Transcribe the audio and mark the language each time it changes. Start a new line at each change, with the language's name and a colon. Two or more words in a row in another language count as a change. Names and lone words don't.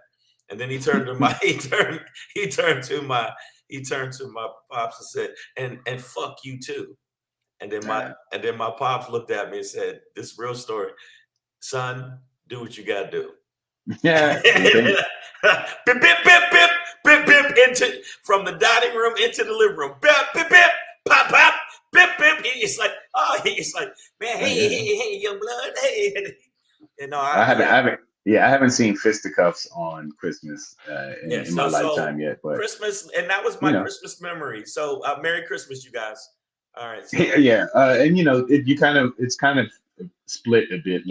English: And then he turned to my he turned to my pops and said, "And fuck you too." And then my pops looked at me and said, "This is a real story, son. Do what you gotta do." Yeah. Bip, bip, bip, bip, bip, bip, from the dining room into the living room. Bip, bip, bip, pop, pop, bip, bip. He's like, man, hey, young blood, hey. I haven't seen fisticuffs on Christmas in my lifetime yet. But Christmas, and that was my Christmas memory. So Merry Christmas, you guys. All right. So. Yeah, and it's kind of split a bit.